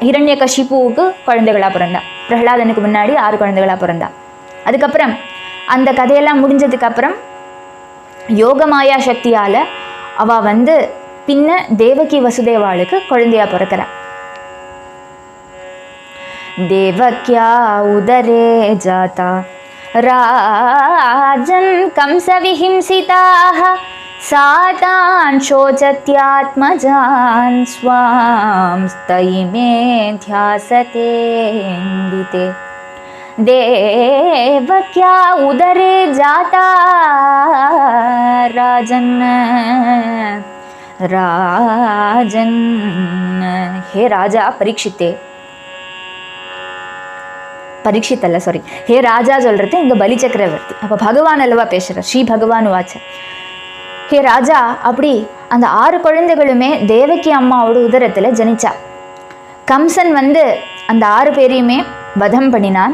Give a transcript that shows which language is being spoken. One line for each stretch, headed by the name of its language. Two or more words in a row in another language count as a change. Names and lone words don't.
Tamil: ஹிரண்யகசிபுவுக்கு குழந்தைகளாக பிறந்தா. பிரகலாதனுக்கு முன்னாடி 6 குழந்தைகளாக பிறந்தா. அதுக்கப்புறம் அந்த கதையெல்லாம் முடிஞ்சதுக்கப்புறம் யோகமாயா சக்தியால் அவள் பின்ன தேவகி வசுதேவாளுக்கு குழந்தையாக பிறக்கிறா.
Sanskrit: देवक्या उदरे जाता राजन् कंसविहिंसिताः सातान् शोचत्यात्मजान् स्वां स्तयिमे ध्यासतेन्दिते देवक्या उदरे जाता राजन् राजन् हे राजा परीक्षिते
Tamil: பரீட்சித் அல்ல சாரி ஹே ராஜா சொல்கிறது இங்கே பலி சக்கரவர்த்தி. அப்போ பகவான் அல்லவா பேசுகிறார்.
Sanskrit: श्री भगवान् उवाच
Tamil: ஹே ராஜா, அப்படி அந்த 6 குழந்தைகளுமே தேவகி அம்மாவோட உதரத்தில் ஜனிச்சா. கம்சன் வந்து அந்த 6 பேரையுமே வதம் பண்ணினான்.